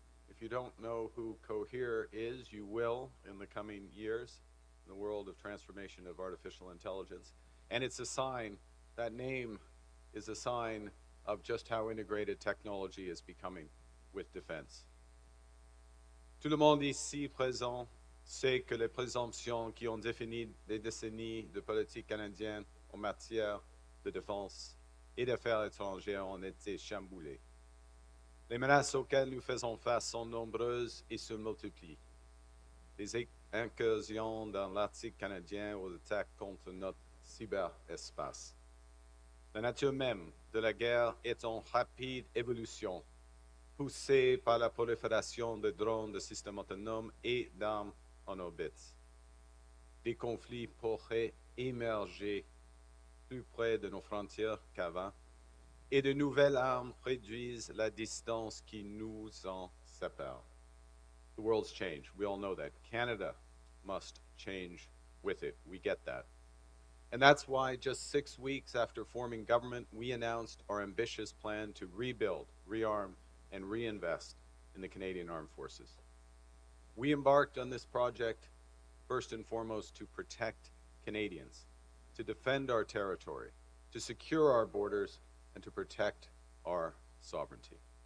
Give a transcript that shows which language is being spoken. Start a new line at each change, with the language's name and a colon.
English: If you don't know who Cohere is, you will in the coming years in the world of transformation of artificial intelligence. And it's a sign, that name is a sign of just how integrated technology is becoming with defense.
French: Tout le monde ici présent sait que les présomptions qui ont défini des décennies de politique canadienne en matière de défense et d'affaires étrangères ont été chamboulées. Les menaces auxquelles nous faisons face sont nombreuses et se multiplient. Des incursions dans l'Arctique canadien aux attaques contre notre cyberespace. La nature même de la guerre est en rapide évolution, poussée par la prolifération de drones, de systèmes autonomes et d'armes en orbite. Des conflits pourraient émerger plus près de nos frontières qu'avant, et de nouvelles armes réduisent la distance qui nous en sépare.
English: The world's changed. We all know that. Canada must change with it. We get that. And that's why just 6 weeks after forming government, we announced our ambitious plan to rebuild, rearm, and reinvest in the Canadian Armed Forces. We embarked on this project first and foremost to protect Canadians, to defend our territory, to secure our borders, and to protect our sovereignty.